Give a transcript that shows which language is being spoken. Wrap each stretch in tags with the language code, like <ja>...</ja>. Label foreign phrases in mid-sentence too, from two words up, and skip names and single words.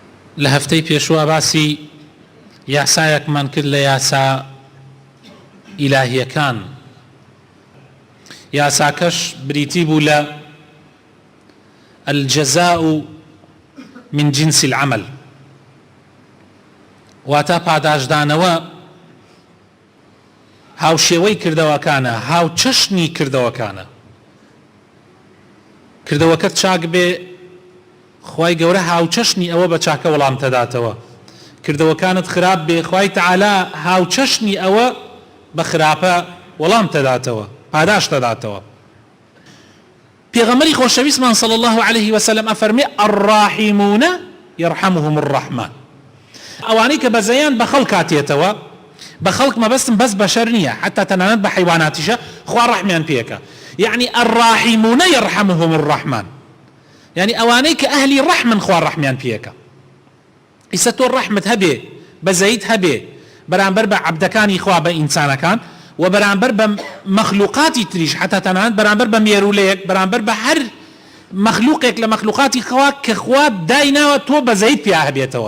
<ckb>لە هەفتەی پێشوە باسی یاسایەکمان کرد لە یاسا ئیلاهیەکان. یاساکەش بریتی بوو لە</ckb> <ar>الجەزاء من جنس العمل،</ar> <ckb>واتە پاداشدانەوە هاوشێوەی کردەوەکانە، هاو چەشنی کردەوەکانە. کردەوەکەت چاک بێ، خوای گەورە هاو چەشنی ئەوە بە چاکە وەڵام تەداتەوە. کردەوەکانت خراپ بێ، خوای تەعالا هاو چەشنی ئەوە بە خراپە وەڵام تەداتەوە، پاداش تەداتەوە. پێغەمبەری خۆشەویستمان</ckb> <ar>صلی الله عليه وسلم</ar> <ckb>ئەفەرمێ</ckb> <ar>الراحمون يرحمهم الرحمن.</ar> <ckb>ئەوانەی کە بەزەیان بە خەڵک هاتێتەوە، بە خەڵک مەبەستم بەس بەشەر نییە، حتا تەنانەت بە حیواناتیشە خوا ڕەحمیان پێکە.</ckb> <ar>يعني الراحمون يرحمهم الرحمن، يعني</ar> <ckb>ئەوانەی کە ئەهلی ڕەحمن خوا ڕەحمیان پێکە. ئیسە تۆ ڕەحمت هەبێ، بەزەیت هەبێ بەرامبەر بە عەبدەکانی خوا بە ئینسانەکان و بەرامبەر بە مەخلوقاتی تریش، حتا تەنانەت بەرامبەر بە مێرولەیەک، بەرامبەر بە هەر مەخلوقێک لە مەخلوقاتی خوا کە خوا دایناوە تۆ بەزەیت پێ هەبێتەوە.</ckb>